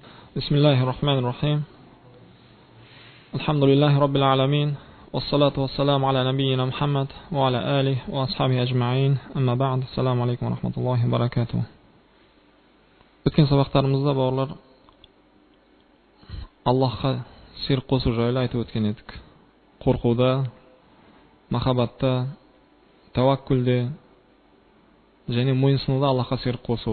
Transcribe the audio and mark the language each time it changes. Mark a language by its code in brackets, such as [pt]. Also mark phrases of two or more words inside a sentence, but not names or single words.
[ar] بسم الله الرحمن الرحيم الحمد لله رب العالمين. والصلاة والسلام على نبينا محمد وعلى آله وأصحابه أجمعين. أما بعد. السلام عليكم ورحمة الله وبركاته. [uz] O'tgan sabaqlarimizda bog'lar Allohga shirk qo'shish joyida aytib o'tgan edik. Qo'rquvda, muhabbatda, tavakkulda, және mo'yinsunuvda Allohga shirk qo'shish.